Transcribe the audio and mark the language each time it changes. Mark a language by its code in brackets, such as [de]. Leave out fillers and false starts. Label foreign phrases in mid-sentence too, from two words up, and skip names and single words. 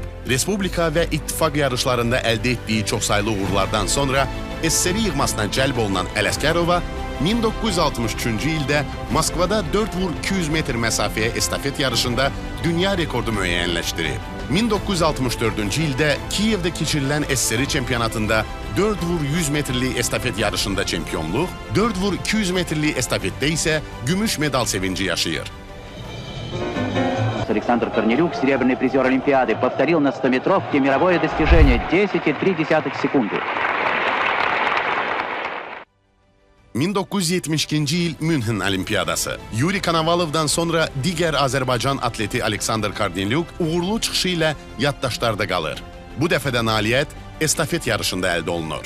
[az] Respublika və ittifaq yarışlarında əldə etdiyi çoxsaylı uğurlardan sonra SSR yığmasına cəlb olunan Ələsgərova 1963-cü ildə Moskvada 4 vur 200 metr məsafəyə estafet yarışında dünya rekordu müəyyənləşdirib. 1964-cü ildə Kiyevdə keçirilən SSR çempionatında 4 vur 100 metrlik estafet yarışında çempionluq, 4 vur 200 metrlik estafetdə isə gümüş medal sevinci yaşayır. [ru] Александр Корнелюк, серебряный призер Олимпиады, повторил на 100-метровке мировое достижение 10,3 секунды. [az] 1972-ci il Münhen Olimpiyadası. Yuri Konovalovdan sonra digər Azərbaycan atleti Aleksandr Kornelyuk uğurlu çıxışı ilə yaddaşlarda qalır. Bu dəfə də nailiyyət estafet yarışında əldə olunur.